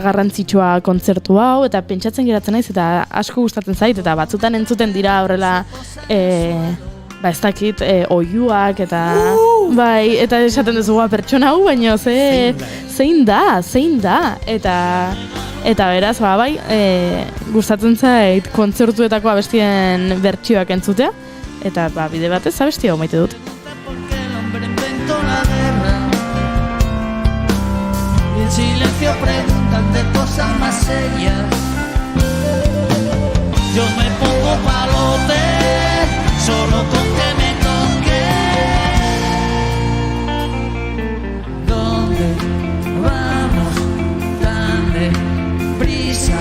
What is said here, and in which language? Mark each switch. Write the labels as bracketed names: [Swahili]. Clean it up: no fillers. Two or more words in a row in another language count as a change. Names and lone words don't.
[Basque] garrantzitsua kontzertu hau, eta pentsatzen geratzen naiz, eta asko gustatzen zait, eta batzutan entzuten dira horrela, ez dakit, oiuak, eta bai, eta esaten duzu pertsona hau, baina zein da, eta beraz, bai, gustatzen zait kontzertuetako abestien bertsioak entzutea, eta bide batez abestia hau maite dut. [Spanish] En silencio preguntan de cosas más serias. Yo me pongo palote solo con que me toque. ¿Dónde vamos tan deprisa?